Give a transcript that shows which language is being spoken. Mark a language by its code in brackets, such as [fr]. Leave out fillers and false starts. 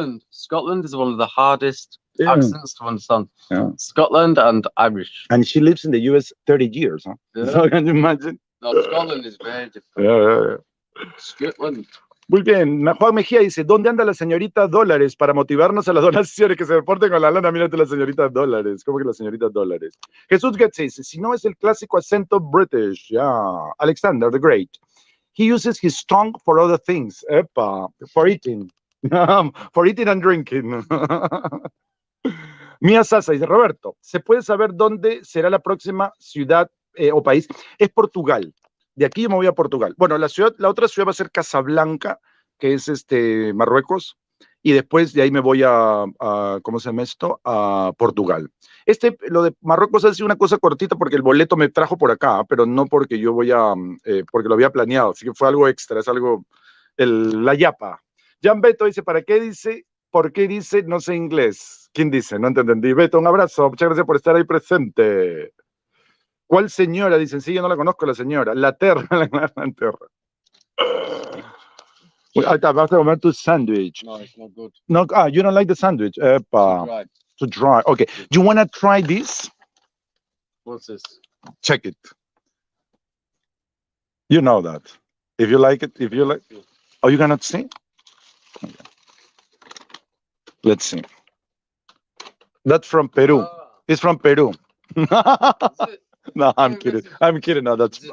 [en] Scotland is one of the hardest accents to understand. Scotland and Irish. And she lives in the US 30 years. Huh? So can you imagine? No, Scotland is very different. Scotland. [es] Muy bien, Juan Mejía dice, ¿dónde anda la señorita Dólares para motivarnos a las donaciones? Que se reporten con la lana, mírate la señorita Dólares. ¿Cómo que la señorita Dólares? Jesús Getz dice, si no es el clásico acento British, Alexander the Great. [en] He uses his tongue for other things, for eating. For eating and drinking. [es] Mía Sasa dice, Roberto, ¿se puede saber dónde será la próxima ciudad o país? Es Portugal. De aquí yo me voy a Portugal. Bueno, la otra ciudad va a ser Casablanca, que es Marruecos, y después de ahí me voy a ¿cómo se llama esto? A Portugal. Lo de Marruecos ha sido una cosa cortita porque el boleto me trajo por acá, pero no porque yo porque lo había planeado, así que fue algo extra, es algo, la yapa. Jan Beto dice, ¿por qué dice no sé inglés? ¿Quién dice? No te entendí. Beto, un abrazo, muchas gracias por estar ahí presente. ¿Cuál señora? Dicen, sí, yo no la conozco, la señora. La Terra. Ahí está, vas a comer tu sándwich. [en] No, it's not good. No, you don't like the sandwich. Epa. To try. Okay. You want to try this? What's this? Check it. You know that. If you like it, oh, you cannot see? Okay. Let's see. That's from Peru. It's from Peru. No, I'm kidding. I'm kidding. No, that's